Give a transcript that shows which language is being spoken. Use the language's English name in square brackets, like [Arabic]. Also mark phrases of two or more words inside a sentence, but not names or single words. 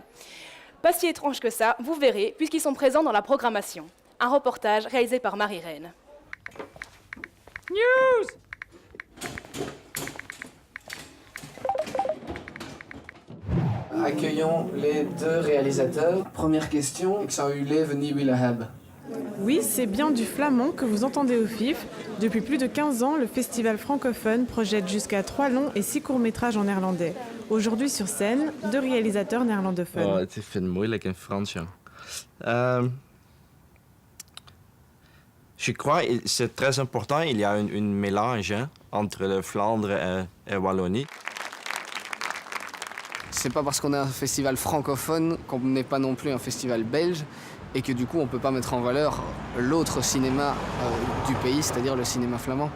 [French] Pas si étrange que ça, vous verrez, puisqu'ils sont présents dans la programmation. Un reportage réalisé par Marie-Reine. News! Accueillons les 2 réalisateurs. Première question, [Dutch] ik zou uw leven niet willen hebben. [French] Oui, c'est bien du flamand que vous entendez au FIF. Depuis plus de 15 ans, le festival francophone projette jusqu'à 3 longs et 6 courts-métrages en néerlandais. Aujourd'hui sur scène, 2 réalisateurs néerlandophones. [Dutch] Oh, het is moeilijk in Frans, ja. [French] Je crois que c'est très important, il y a un mélange entre le Flandre et Wallonie. C'est pas parce qu'on est un festival francophone qu'on n'est pas non plus un festival belge et que du coup on peut pas mettre en valeur l'autre cinéma du pays, c'est-à-dire le cinéma flamand.